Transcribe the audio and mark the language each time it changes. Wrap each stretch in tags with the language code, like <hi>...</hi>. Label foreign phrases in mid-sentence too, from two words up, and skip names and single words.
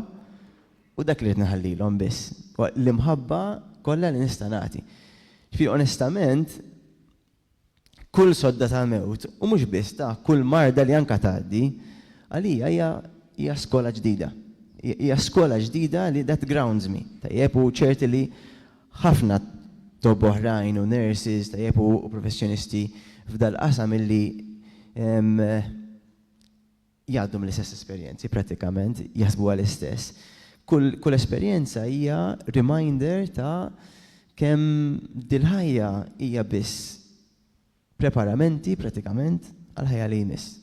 <mt>U dak li nħallilhom biss. L-imħabba kollha li nista' nagħti. Ġifieri onestament, kull sodda ta' mewt, u mhux biss ta' kull marda li anke tgħaddi, għalija hija skola ġdida. Hija skola ġdida li</mt> <en>that grounds me.</en> <mt>Tajjeb u ċerti li ħafna tob oħrajn u nurses, tajjeb u professjonisti f'dal-qasam illi jgħaddu l-istess esperjenzi pratikament, jaħsbu għall-istess. Kull esperjenza hija reminder ta' kemm dil-ħajja hija biss preparamenti pratikament għal ħajja li jmiss.</mt>